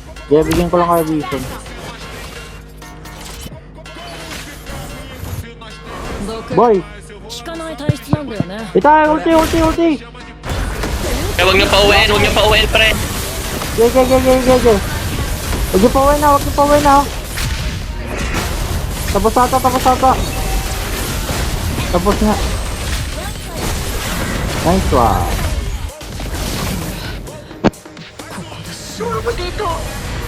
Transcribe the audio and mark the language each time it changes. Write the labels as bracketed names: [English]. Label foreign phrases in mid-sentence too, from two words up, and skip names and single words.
[Filipino] Kaya bigyan ko lang kayo vision. [Japanese] 毒 [Filipino] Boy! [Japanese] 効かない体質なんだよね Ita! Ulti! Ulti! Ulti! [Filipino] Eh, huwag niyo pa uwiin, pre. [English] Gay! Gay! Gay! Gay! Gay! Gay! [Filipino] Huwag niyo pa uwi na! Huwag niyo pa uwi na! Tapos ata! Tapos ata! Tapos na! [English] Nice one! [Japanese] ここで死ぬ